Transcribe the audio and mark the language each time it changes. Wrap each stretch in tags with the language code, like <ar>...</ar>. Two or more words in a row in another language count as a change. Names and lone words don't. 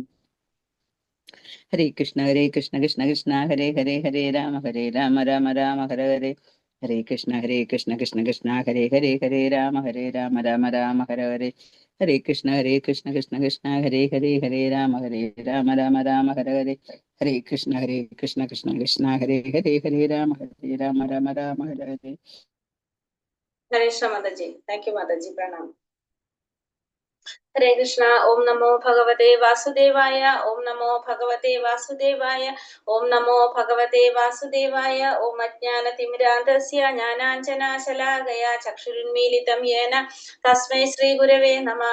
<sa>ഹരേ കൃഷ്ണ കൃഷ്ണ ഹരേ ഹരേ രാമ രാമ ഹരേ ഹരേ ഹരേ കൃഷ്ണ കൃഷ്ണ ഹരേ ഹരേ രാമ രാമ ഹരേ ഹരേ ഹരേ കൃഷ്ണ കൃഷ്ണ ഹരേ ഹരേ രാമ രാമ ഹരേ ഹരേ ഹരേ കൃഷ്ണ കൃഷ്ണ ഹരേ ഹരേ രാമ രാമ ഹരേ ഹരേ.</sa> <ml>ഹരേ കൃഷ്ണ മാതാജി.</ml> <en>thank you</en> <ml>മാതാജി. പ്രണാം.</ml> <sa>ഹരേ കൃഷ്ണ. ഓം നമോ ഭഗവതേ വാസുദേവായ. ഓം നമോ ഭഗവതേ വാസുദേവായ. ഓം നമോ ഭഗവതേ വാസുദേവായ. ഓം അജ്ഞാനതിമിരാന്ധസ്യ ജ്ഞാനാഞ്ജനാശലാകയ ചക്ഷുരുന്മീലിതം യേന തസ്മൈ ശ്രീ ഗുരവേ നമഃ.</sa>